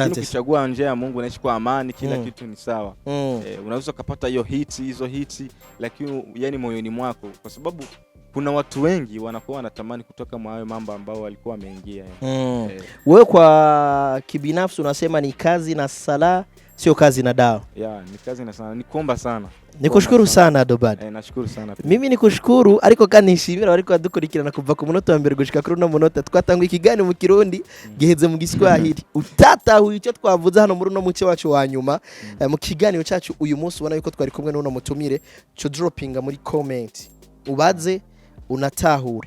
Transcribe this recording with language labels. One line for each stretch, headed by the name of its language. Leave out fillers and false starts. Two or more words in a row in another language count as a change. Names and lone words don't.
Swahili: Lakini ukichagua njia ya Mungu unaishi kwa amani, kila kitu ni sawa. Unaweza kupata hizo hits lakini yani moyoni mwako, kwa sababu kuna watu wengi wanakuwa wanatamani kutoka mwa hayo mambo ambao walikuwa wameingia. Wewe kwa kibinafsi unasema ni kazi na sala, sio kazi na dawa? Ni kazi na sala, ni kuomba sana. Nikushukuru sana Adobad. Nashukuru sana. Mimi nikushukuru
Rundi: ariko kanishimira ariko adukurikirana kuva ku munota wa mbere gushika kuri no munota twatangwa ikiganiro mu Kirundi giheze mu Giswahili. Utatahuye icyo twavuze hano muri no muce wacu wa nyuma mu kiganiro cyacu uyu munsi, ubona yuko twari kumwe n'uno mutumire cyo droppinga muri comment ubaze unatahure.